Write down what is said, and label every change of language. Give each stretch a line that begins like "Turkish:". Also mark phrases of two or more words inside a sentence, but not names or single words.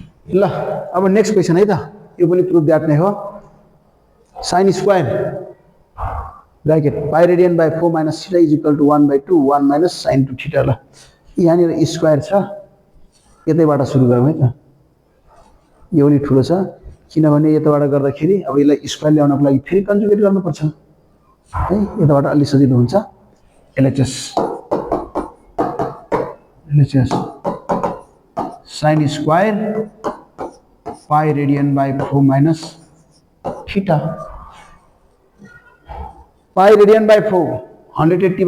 Nepali: ल अब
English: next question
Nepali: है त यो पनि
English: prove that
Nepali: नै हो
English: sin square bracket pi radian by 4 minus theta is equal to 1/2 1 minus sin 2 theta
Nepali: ल यहाँनिर स्क्वायर छ यतैबाट सुरु गरौँ है त यो पनि ठुलो छ किनभने यताबाट गर्दाखेरि अब यसलाई स्क्वायर ल्याउनको लागि फेरि कन्जुगेट गर्नुपर्छ है यताबाट अलि सजिलो हुन्छ LHS
English: sin square pi radian by 4 minus theta pi radian by 4 180